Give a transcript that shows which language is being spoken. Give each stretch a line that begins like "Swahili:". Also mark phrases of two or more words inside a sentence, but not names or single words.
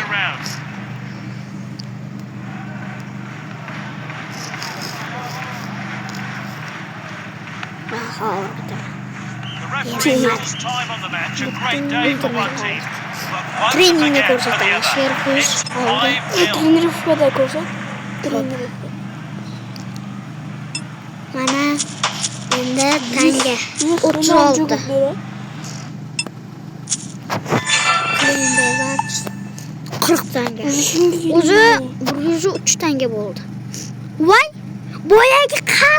English: Around. The referee calls time on the match. A great day for one team. But once
Uzbek: Treningda
English: again for the
Uzbek: ko'rsatamiz.
English: other.
Uzbek: Sherkush
English: It's
Uzbek: oldi.
English: 5-0.
Uzbek: Trenirovkada ko'rsat. Trenirovka. Mana endi tanga 36. Klinbezat 40 tanga. O'zi 103 tanga bo'ldi. Voy, boyagi qan.